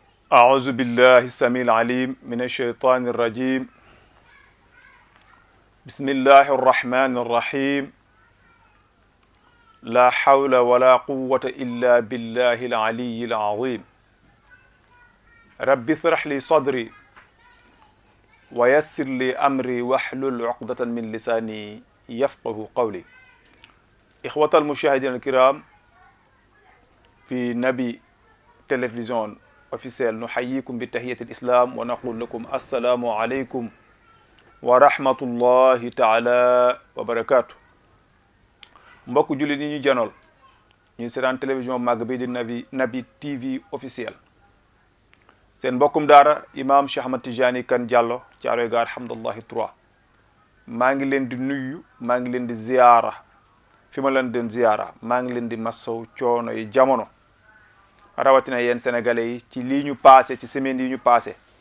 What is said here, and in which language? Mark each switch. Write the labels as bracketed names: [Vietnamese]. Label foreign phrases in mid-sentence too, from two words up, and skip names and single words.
[Arabic] أعوذ بالله السميع العليم من الشيطان الرجيم بسم الله الرحمن الرحيم لا حول ولا قوة إلا بالله العلي العظيم رب اشرح لي صدري ويسر لي أمري واحلل عقدة من لساني يفقه قولي إخوة المشاهدين الكرام في نبي تلفزيون officiel نحييكم بتحية الإسلام ونقول لكم السلام عليكم ورحمة الله تعالى وبركاته [Wolof] mbokk jullit yi ñu janool ñuy seetaan télévision màgg bi di Naby TV officiel seen mbokkum daara imam Cheikh Ahmad Tidiane Kane Diallo Thiaroye Gare Hamdallahi 3 maa ngi leen di nuyu maa ngi leen di ziyaara fi ma leen den ziyaara maa ngi leen di massaw coono yi jamono rawatina yéen sénégalais yi ci lii ñu passé ci semaine yi ñu passé